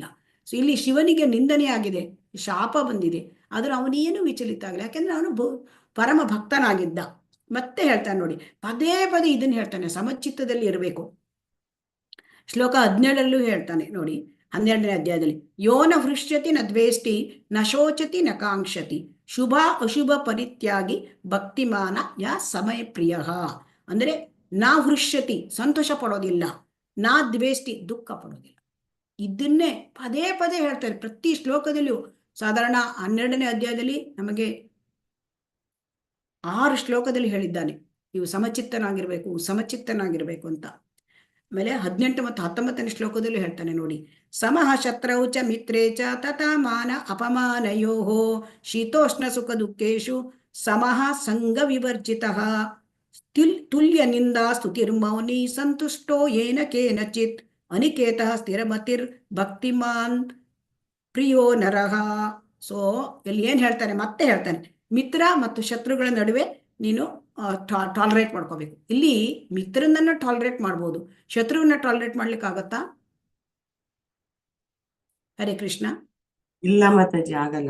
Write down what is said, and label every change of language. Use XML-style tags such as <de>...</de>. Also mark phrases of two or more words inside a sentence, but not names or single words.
<kn>ಸೊ ಇಲ್ಲಿ ಶಿವನಿಗೆ ನಿಂದನೆ ಆಗಿದೆ, ಶಾಪ ಬಂದಿದೆ, ಆದ್ರೆ ಅವನೇನು ವಿಚಲಿತ ಆಗಲಿ, ಯಾಕೆಂದ್ರೆ ಅವನು ಪರಮ ಭಕ್ತನಾಗಿದ್ದ. ಮತ್ತೆ ಹೇಳ್ತಾನೆ ನೋಡಿ, ಪದೇ ಪದೇ ಇದನ್ನ ಹೇಳ್ತಾನೆ, ಸಮಚಿತ್ತದಲ್ಲಿ ಇರಬೇಕು. ಶ್ಲೋಕ 17ರಲ್ಲೂ ಹೇಳ್ತಾನೆ ನೋಡಿ, 12ನೇ ಅಧ್ಯಾಯದಲ್ಲಿ,</kn> <sa>ಯೋನ ಹೃಷ್ಯತಿ ನ ದ್ವೇಷ್ಟಿ ನ ಶೋಚತಿ ನ ಕಾಂಕ್ಷತಿ ಶುಭ ಅಶುಭ ಪರಿತ್ಯಾಗಿ ಭಕ್ತಿಮಾನ ಯಾ ಸಮಯ ಪ್ರಿಯ.</sa> <kn>ಅಂದ್ರೆ</kn> <sa>ನಾ ಹೃಷ್ಯತಿ</sa> <kn>ಸಂತೋಷ ಪಡೋದಿಲ್ಲ,</kn> <sa>ನಾ ದ್ವೇಷ್ಟಿ</sa> <kn>ದುಃಖ ಪಡೋದಿಲ್ಲ. ಇದನ್ನೇ ಪದೇ ಪದೇ ಹೇಳ್ತಾರೆ ಪ್ರತಿ ಶ್ಲೋಕದಲ್ಲಿಯೂ. ಸಾಧಾರಣ 12ನೇ ಅಧ್ಯಾಯದಲ್ಲಿ ನಮಗೆ 6 ಶ್ಲೋಕದಲ್ಲಿ ಹೇಳಿದ್ದಾನೆ, ನೀವು ಸಮಚಿತ್ತನಾಗಿರ್ಬೇಕು ಅಂತ. ಆಮೇಲೆ 18 ಮತ್ತು 19ನೇ ಶ್ಲೋಕದಲ್ಲಿ ಹೇಳ್ತಾನೆ ನೋಡಿ,</kn> <sa>ಸಮಃ ಶತ್ರೌ ಚ ಮಿತ್ರೇ ಚ ತಥಾ ಮಾನ ಅಪಮಾನಯೋಃ ಶೀತೋಷ್ಣ ಸುಖ ದುಃಖೇಶು ಸಮಃ ಸಂಗ ವಿವರ್ಜಿತಃ ತುಲ್ಯ ನಿಂದಾ ಸ್ತುತಿರ್ಮೌನಿ ಸಂತುಷ್ಟೋ ಯೇನ ಕೇನಚಿತ್ ಅನಿಕೇತಃ ಸ್ಥಿರಮತಿರ್ ಭಕ್ತಿಮಾನ್ ಪ್ರಿಯೋ ನರಃ.</sa> <kn>ಸೊ ಇಲ್ಲಿ ಏನ್ ಹೇಳ್ತಾನೆ? ಮತ್ತೆ ಹೇಳ್ತಾನೆ, ಮಿತ್ರ ಮತ್ತು ಶತ್ರುಗಳ ನಡುವೆ ನೀನು ಟಾಲರೇಟ್ ಮಾಡ್ಕೋಬೇಕು. ಇಲ್ಲಿ ಮಿತ್ರನನ್ನ ಟಾಲರೇಟ್ ಮಾಡ್ಬೋದು, ಶತ್ರುವನ್ನ ಟಾಲರೇಟ್ ಮಾಡ್ಲಿಕ್ಕೆ ಆಗತ್ತಾ? ಹರೇ ಕೃಷ್ಣ. ಇಲ್ಲ ಮಾತಾಜಿ, ಆಗಲ್ಲ.</kn>